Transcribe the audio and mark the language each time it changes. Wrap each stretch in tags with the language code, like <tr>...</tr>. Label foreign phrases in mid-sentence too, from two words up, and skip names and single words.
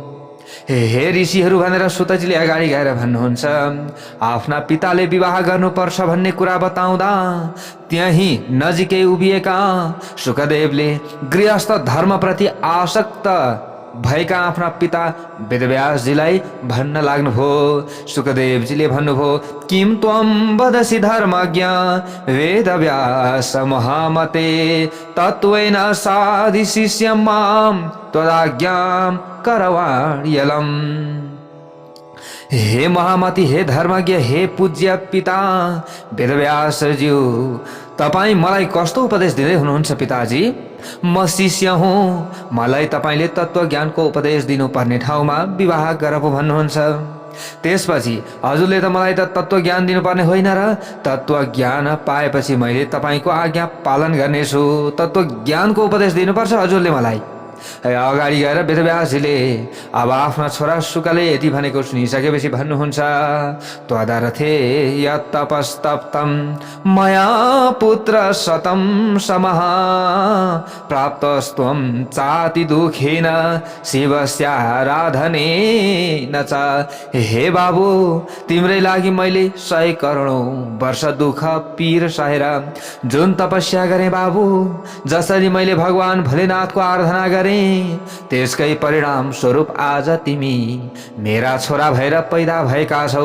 <ne>हे ऋषिहरू भनेर सुतजीले अगाडि गएर भन्नुहुन्छ, आफ्ना पिताले विवाह गर्नुपर्छ भन्ने कुरा बताउँदा त्यही नजिकै उभिएका सुखदेवले गृहस्थ धर्मप्रति आसक्त भएका आफ्ना पिता वेदव्यासजीलाई भन्न लाग्नुभयो। सुखदेवजीले भन्नुभयो,</ne> <sa>किम त्वं वदसि धर्मज्ञ वेदव्यास महामते तत्त्वेन साधिशिष्यं मां त्वदाज्ञां करवाण्यलम्।</sa> <ne>हे महामती, हे धर्मज्ञ, हे पूज्य पिता वेदव्यासज्यू, तपाईँ मलाई कस्तो उपदेश दिँदै हुनुहुन्छ? पिताजी, म शिष्य हुँ, मलाई तपाईँले तत्त्व ज्ञानको उपदेश दिनुपर्ने ठाउँमा विवाह गर पो भन्नुहुन्छ। त्यसपछि हजुरले त मलाई त तत्त्व ज्ञान दिनुपर्ने होइन र? तत्त्व ज्ञान पाएपछि मैले तपाईँको आज्ञा पालन गर्नेछु। तत्त्व ज्ञानको उपदेश दिनुपर्छ हजुरले मलाई। अगाडि गएर वेदव्यासजीले अब आफ्ना छोरा शुकले यति भनेको सुनिसकेपछि भन्नुहुन्छ,</ne> <sa>त्वदर्थे यत्तपस्तप्तं मया पुत्र शतं समः प्राप्तस्त्वं चाति दुखेन शिवस्याराधनेन च।</sa> <ne>हे बाबु, तिम्रै लागि मैले 100 करोडौं वर्ष दुःख पीर सहेर जुन तपस्या गरेँ बाबु, जसरी मैले भगवान भोलेनाथको आराधना गरेँ, त्यसकै परिणाम स्वरूप आज तिमी मेरा छोरा भएर पैदा भएका छौ।</ne>